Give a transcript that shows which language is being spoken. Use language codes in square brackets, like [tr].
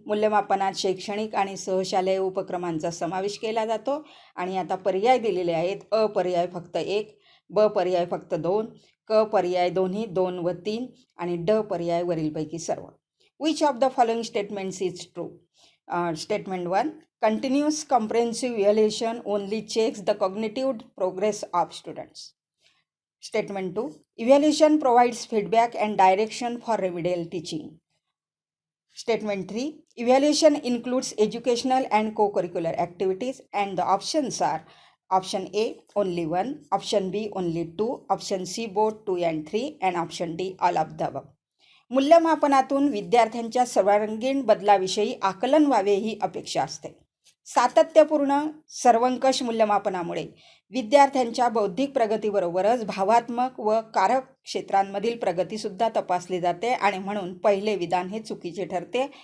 [mr] मूल्यमापनात शैक्षणिक आणि सहशालेय उपक्रमांचा समावेश केला जातो. आणि आता पर्याय दिलेले आहेत. अ पर्याय फक्त 1, ब पर्याय फक्त 2, क पर्याय दोन्ही 2 व 3 आणि ड पर्याय वरीलपैकी सर्व. [en] Which of the following statements is true? Statement 1. Continuous comprehensive evaluation only checks the cognitive progress of students. Statement 2. Evaluation provides feedback and direction for remedial teaching. Statement 3. Evaluation includes educational and co-curricular activities and the options are option A only 1, option B only 2, option C both 2 and 3 and option D all of the above. [mr] मूल्यमापनातून विद्यार्थ्यांच्या सर्वांगीण बदलाविषयी आकलन व्हावे ही अपेक्षा असते. सातत्यपूर्ण सर्वंकष मूल्यमापनामुळे विद्यार्थ्यांच्या बौद्धिक प्रगतीबरोबरच भावात्मक व कारक क्षेत्रांमधील प्रगतीसुद्धा तपासली जाते आणि म्हणून पहिले विधान हे चुकीचे ठरते.